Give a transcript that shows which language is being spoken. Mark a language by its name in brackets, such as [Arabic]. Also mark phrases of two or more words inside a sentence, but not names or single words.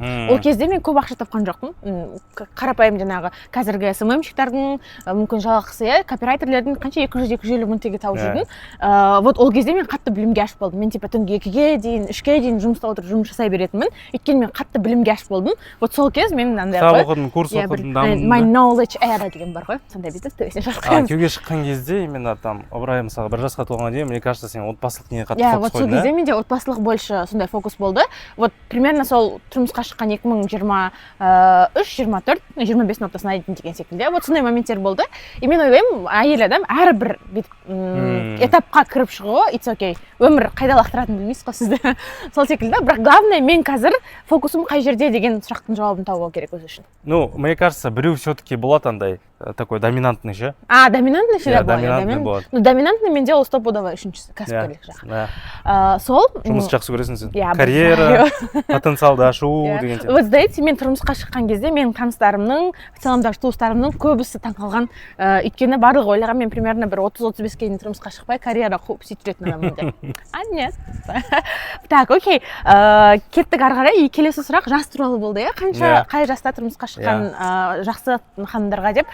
[Kazakh] Ол кезде мен көп ақша тапқан жоқпын. Қарапайым жаңағы қазіргі СММщиктардың мүмкін жалақысы, копирайтерлердің қанша 200-250 мың теңге тауып жүрдім. Вот ол кезде мен қатты білімге ашып болдым. Мен типа түнгі 2-ге дейін, 3-ге дейін жұмыста отырып жұмыс жасай беретінмін. Өйткені мен қатты білімге ашып болдым. Вот сол кез мен андай ғой. Кітап оқыдым, курс оқыдым, дамыдым. [English] My knowledge era [Kazakh] деген бар ғой. Сондай бүйтіп төсіне жазған. Күйеуге шыққан кезде [Russian] именно там [Kazakh] ыбырай мысалы бір жасқа толғанға дейін, [Russian] мне кажется, [Kazakh] сен отбасылық неге қатты фокус қойдың. Вот сол кезде менде отбасылық больше сондай фокус болды. [Russian] Вот примерно [Kazakh] сол тұрмысқа шыққан 2023-24, 25-ның ортасына дейін деген секілді. Вот сондай моменттер болды. И мен ойлаймын, әйел адам әрбір этапқа кіріп шығуы, [English] it's okay. [Kazakh] Өмір қайда лақтыратынын білмейсіз ғой сізді. Сол секілді. Бірақ главное, мен қазір фокусым қай жерде деген сұрақтың жауабын табу керек өзі үшін. [Russian] Ну, мне кажется, [Kazakh] біреу все-таки болады андай [Russian] такой доминантный [Kazakh] ше. [Russian] Доминантный всегда [Kazakh] болады. Ну, доминантный менде ол стопудово үшіншісі, кәсіпкерлік жағы. Сол жұмыс жақсы көресің сен. Карьера, потенциалды ашу деген сияқты. [Russian] Вот знаете, [Kazakh] мен тұрмысқа шыққан кезде менің таныстарымның, в целомдағы туыстарымның көбісі таңқалған. Өйткені барлығы ойлаған мен примерно бір 30-35-ге дейін тұрмысқа шықпай карьера қуып сөйтіп жүретін адаммын деп. [Russian] Нет. Так, окей. [Kazakh] Кеттік ары қарай. Келесі сұрақ жас туралы болды, иә? Қай жаста тұрмысқа шыққан жақсы ханымдарға деп.